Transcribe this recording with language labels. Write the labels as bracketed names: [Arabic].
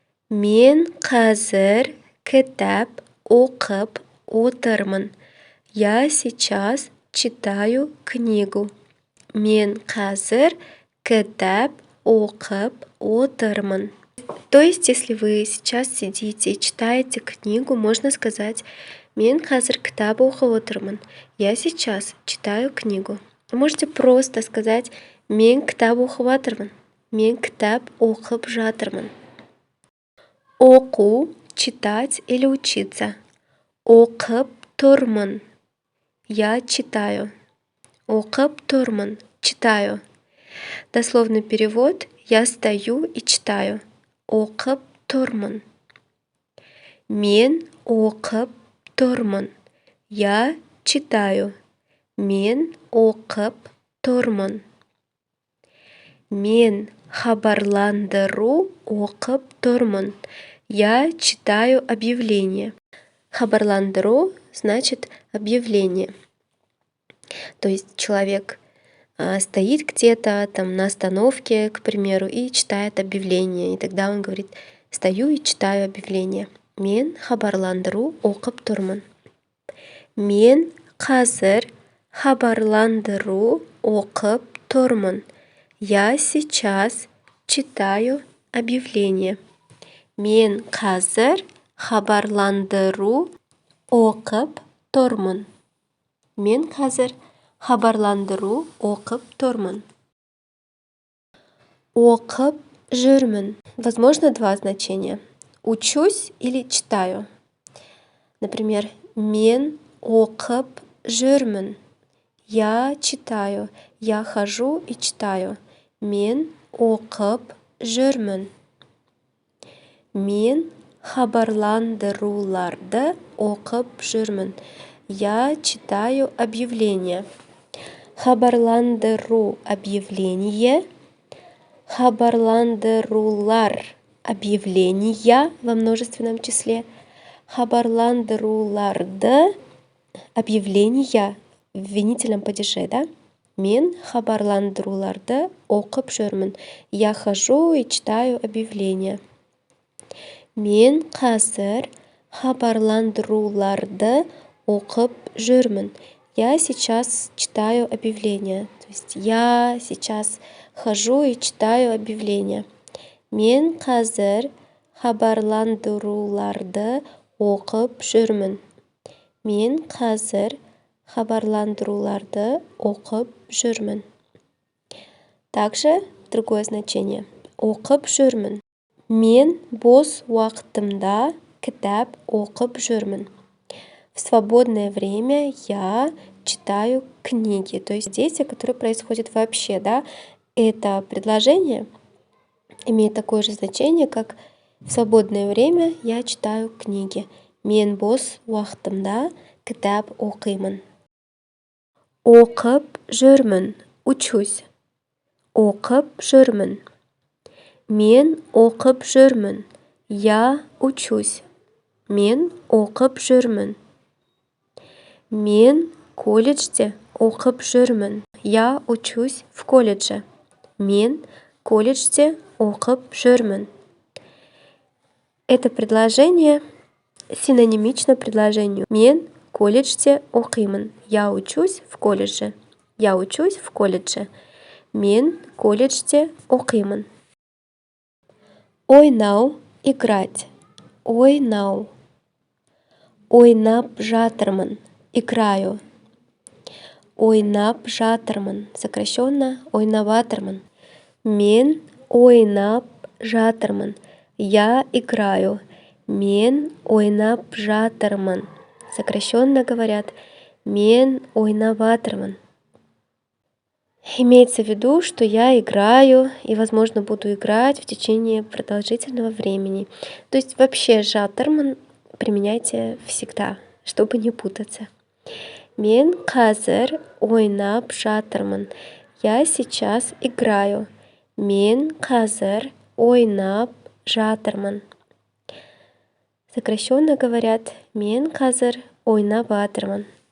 [Kazakh] Мен қазір кітап оқып отырмын. [Russian] Я сейчас читаю книгу. [Kazakh] Мен қазір кітап оқып отырмын. [Russian] То есть, если вы сейчас сидите и читаете книгу, можно сказать [Kazakh] мен қазір кітап оқып отырмын. [Russian] Я сейчас читаю книгу. Вы можете просто сказать [Kazakh] мен кітап оқып жатырмын. Мен кітап оқып жатырмын. Оку — [Russian] читать или учиться. [Kazakh] Оқып тұрмын. [Russian] Я читаю. [Kazakh] Оқып тұрмын. [Russian] Читаю. Дословный перевод: я стою и читаю. [Kazakh] Оқып тұрмын. Мен оқып тұрмын. [Russian] Я читаю. [Kazakh] Мен оқып тұрмын. Мен хабарландыру оқып тұрмын. [Russian] Я читаю объявление. Хабарландыру значит объявление. То есть человек стоит где-то там на остановке, к примеру, и читает объявление. И тогда он говорит: стою и читаю объявление. [Kazakh] Мен хабарландыру оқып тұрмын. Мен қазір хабарландыру оқып тұрмын. [Russian] Я сейчас читаю объявление. [Kazakh] Мен қазір хабарландыру оқып тұрмын. Мен қазір хабарландыру оқып тұрмын. Оқып жүрмін. [Russian] Возможно, два значения. Учусь или читаю. Например, [Kazakh] мен оқып жүрмін. [Russian] Я читаю. Я хожу и читаю. [Kazakh] Мен оқып жүрмін. Мен хабарландыруларды оқып жүрмін. [Russian] Я читаю объявление. Хабарландыру — объявление. Хабарландырулар — объявления во множественном числе. Хабарландыруларды — объявления в винительном падеже, да? [Kazakh] Мен хабарландыруларды оқып жүрмін. [Russian] Я хожу и читаю объявления. [Kazakh] Мен қазір хабарландыруларды оқып жүрмін. [Russian] Я сейчас читаю объявления. То есть я сейчас хожу и читаю объявления. [Kazakh] Мен қазір хабарландыруларды оқып жүрмін. Мен қазір хабарландыруларды оқып жүрмін. [Russian] Также другое значение. [Kazakh] Оқып жүрмін. Мен бос уақытымда кітап оқып жүрмін. [Russian] В свободное время я читаю книги. То есть действие, которое происходит вообще, да, это предложение имеет такое же значение, как в свободное время я читаю книги. [Kazakh] Мен бос уақытымда кітап оқимын. Оқып жүрмін. [Russian] Учусь. [Kazakh] Оқып жүрмін. Мен оқып жүрмін. [Russian] Я учусь. [Kazakh] Мен оқып жүрмін. Мен колледжде оқып жүрмін. [Russian] Я учусь в колледже. [Kazakh] Мен колледжде оқып жүрмін. [Russian] Это предложение синонимично предложению. [Kazakh] Мен колледжде оқимын. [Russian] Я учусь в колледже. Я учусь в колледже. [Kazakh] Мен колледжде оқимын. Ойнау, играть. Ойнау. Ойнап жатырмын. Играю. Ойнап жатырмын. Сокращенно ойнаватырмын. Мен ойнап жатырмын. [Russian] Я играю. [Kazakh] Мен ойнап жатырмын. [Russian] Сокращенно говорят [Kazakh] мен ойнаватырмын. [Russian] Имеется в виду, что я играю и, возможно, буду играть в течение продолжительного времени. То есть вообще жатырмын применяйте всегда, чтобы не путаться. [Kazakh] Мен қазір ойнап жатырмын. [Russian] Я сейчас играю. [Kazakh] Мен қазір ойнап жатырмын. [Russian] Сокращенно говорят [Kazakh] мен қазір ойнаватырмын.